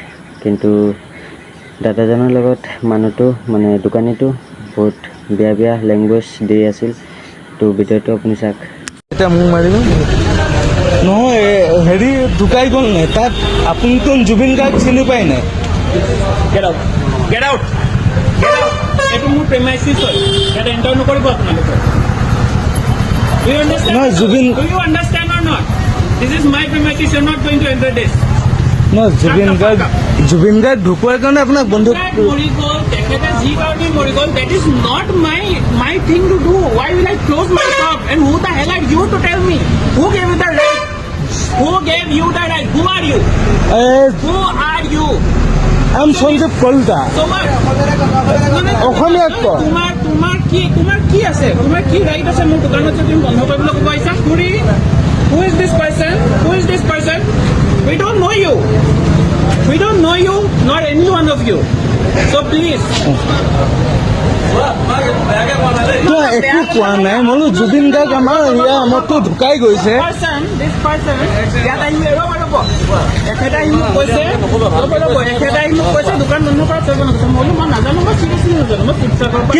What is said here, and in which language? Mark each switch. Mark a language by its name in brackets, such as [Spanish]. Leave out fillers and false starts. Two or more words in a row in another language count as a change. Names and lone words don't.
[Assamese] কিন্তু দাদাজনৰ লগত মানুহটো মানে দোকানীটো বহুত বেয়া লেংগুৱেজ দি আছিল। তো ভিডিঅ'টো আপুনি চাওক। এটা মোক মাৰিব নহয় হেৰি ঢুকাই গ'ল নাই তাত আপুনিতো জুবিন গাৰ্গ চিনি পায় নাই? [English] Get out! Get out! Get out! [Assamese] এইটো মোৰ প্ৰেমাইচিছ হয়। ইয়াত এণ্টাৰ নকৰিব আপোনালোকে। [English] Do you understand? [Assamese] নহয় জুবিন [English] Do you understand or not? This is my premises. You're not going to enter this. [Assamese] নহয় জুবিন গাৰ্গ ঢুকোৱাৰ কাৰণে আপোনাক বন্ধ মৰি গ'ল তেখেতে যি কাৰণে মৰি গ'ল [English] that is not my thing to do. Why will I close my shop? And who the hell are you to tell me? Who gave you the right? Who gave you the right? Who are you? Who are you? [Assamese] I'm সঞ্জীৱ কলিতা। অসমীয়াত ক তোমাৰ কি আছে? তোমাৰ কি ৰাইট আছে মোৰ দোকানত যদি তুমি বন্ধ কৰিবলৈ ক'ব আহিছা? [English] Who is this person? Who is this person? We don't know you. We don't know you, nor any one of you. So please. [Assamese] একো কোৱা নাই মই জুবিন গাৰ্গ আমাৰ আমাৰতো ঢুকাই গৈছে। [English] This person, [Assamese] ইয়াত আহি ৰ'ব এখেতে আহি মোক কৈছে দোকান বন্ধ কৰা চলিব নকৈছে। মই বোলো মই নাজানো, মই চিৰিয়াছলি নাজানো, মই শিৱসাগৰ পৰা